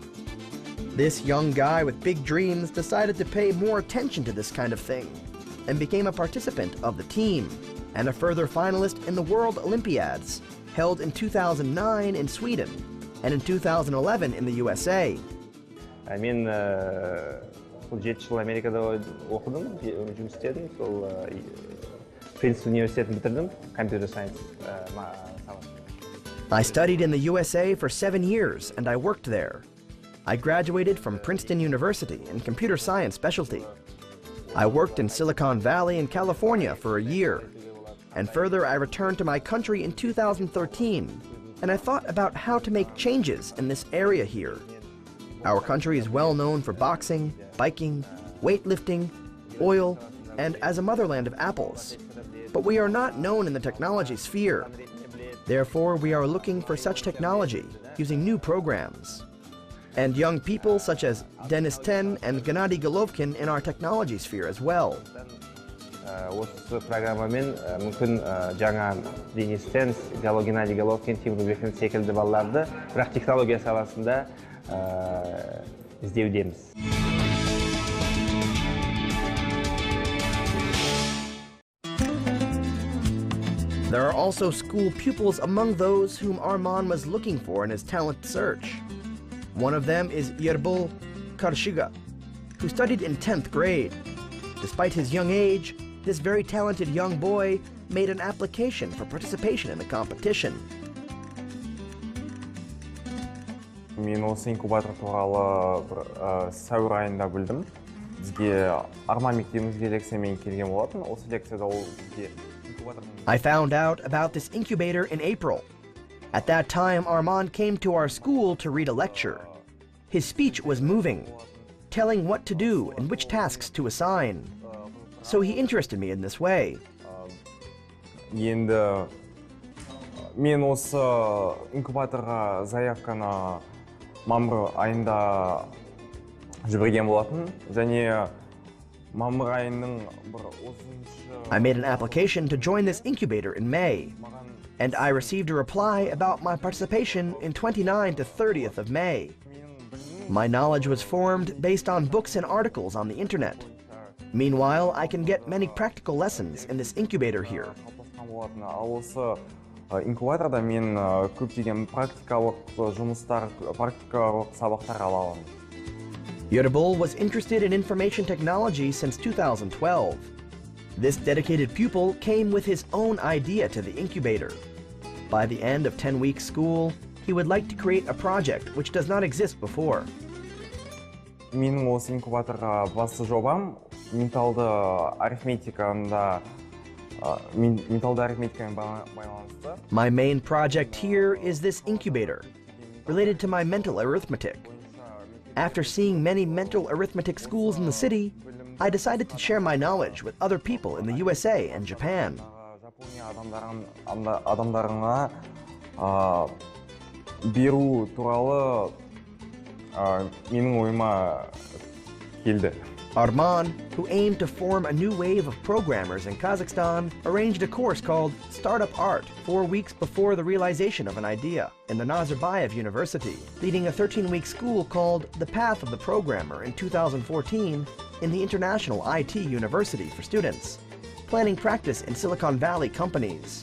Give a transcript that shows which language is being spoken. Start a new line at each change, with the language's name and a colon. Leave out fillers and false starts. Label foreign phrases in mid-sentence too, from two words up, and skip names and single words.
English: This young guy with big dreams decided to pay more attention to this kind of thing and became a participant of the team and a further finalist in the World Olympiads, held in 2009 in Sweden and in 2011 in the USA.
Kazakh: Мен 7 жыл Америкада оқыдым, жұмыс істедім, сол Принстон университетін бітірдім,
English: computer science
Kazakh: саласы.
English: I studied in the USA for 7 years and I worked there. I graduated from Princeton University in computer science specialty. I worked in Silicon Valley in California for a year. And further, I returned to my country in 2013, and I thought about how to make changes in this area here. Our country is well known for boxing, biking, weightlifting, oil, and as a motherland of apples. But we are not known in the technology sphere. Therefore, we are looking for such technology, using new programs. And young people such as Denis Ten and Gennady Golovkin in our technology sphere as well.
Kazakh: Осы программамен мүмкін жаңа Денис Тен, Геннадий Головкин, Тимур Бекин секілді балаларды бірақ технология саласында іздеудеміз.
English: There are also school pupils among those whom Arman was looking for in his talent search. One of them is Yerbul Karshiga, who studied in 10th grade. Despite his young age, this very talented young boy made an application for participation in the competition.
Kazakh: Мен осы инкубатор туралы сәуір айында білдім. Бізге Арман мектебімізге лекциямен келген болатын. Осы лекцияда ол бізге
English: I found out about this incubator in April. At that time, Arman came to our school to read a lecture. His speech was moving, telling what to do and which tasks to assign. So he interested me in this way.
Kazakh: Енді мен осы инкубаторға заявканы мамыр айында жіберген болатын, және мамыр айының бір 30-шы...
English: I made an application to join this incubator in May, and I received a reply about my participation in 29th to 30th of May. My knowledge was formed based on books and articles on the internet. Meanwhile, I can get many practical lessons in this incubator here.
Kazakh: Осы инкубаторда мен көптеген практикалық жұмыстар, практикалық сабақтар ала аламын.
English: Yerbul was interested in information technology since 2012. This dedicated pupil came with his own idea to the incubator. By the end of 10-week school, he would like to create a project which does not exist before.
Kazakh: Менің осы инкубаторға басты жобам менталды арифметикамен байланысты.
English: My main project here is this incubator, related to my mental arithmetic. After seeing many mental arithmetic schools in the city, I decided to share my knowledge with other people in the USA and Japan.
Kazakh: Адамдарына беру туралы менің ойыма келді.
English: Arman, who aimed to form a new wave of programmers in Kazakhstan, arranged a course called Startup Art 4 weeks before the realization of an idea in the Nazarbayev University, leading a 13-week school called The Path of the Programmer in 2014 in the International IT University for students, planning practice in Silicon Valley companies.